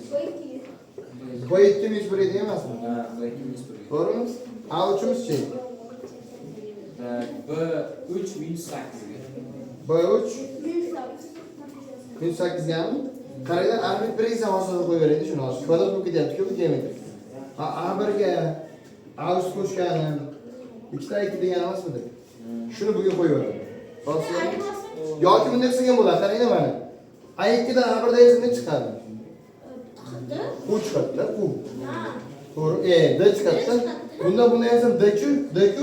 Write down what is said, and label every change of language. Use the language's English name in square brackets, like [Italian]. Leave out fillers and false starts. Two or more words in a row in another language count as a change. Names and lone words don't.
[Uzbek] B2 minus 1 edi emasmi? B2 minus 1. To'g'rimi? A3imiz-chi? B3 minus 8 ga. B3 minus 8 gami. Qaranglar, arifmetik progressiya hosilini qo'yaveraylik shuni hozir. Kvadrat bo'lib ketyapti-ku bu geometrik. A1 ga A3 qo'shganim, ikkita A2 degan emasmidi? Shuni bugun qo'yaveradi. Yoki bunday qilsak ham bo'ladi. Qaranglar mana. A2 dan A1 da esa nima chiqadi? U chiqadi-da, u. To'g'ri. D chiqadi-da. Bundan bunday esa D-ku, D-ku.